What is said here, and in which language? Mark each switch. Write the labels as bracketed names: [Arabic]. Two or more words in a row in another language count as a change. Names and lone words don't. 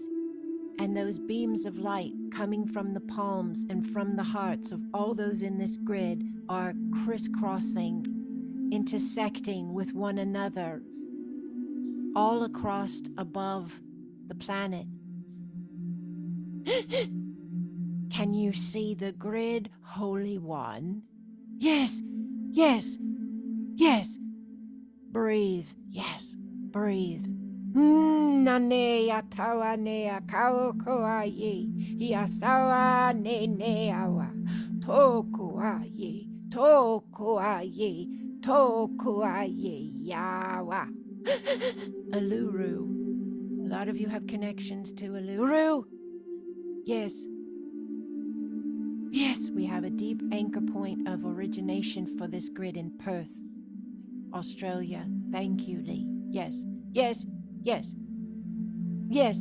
[English] And those beams of light coming from the palms and from the hearts of all those in this grid are crisscrossing, intersecting with one another, all across above the planet. Can you see the grid, Holy One? Yes, yes, yes. Breathe, yes, breathe. Nane atawa ne akao koa ye, iasawa ne ne awa, tokua ye, tokua ye, tokua ye, yawa. Uluru. A lot of you have connections to Uluru. Yes. Yes, we have a deep anchor point of origination for this grid in Perth, Australia. Thank you, Lee. Yes, yes, yes, yes.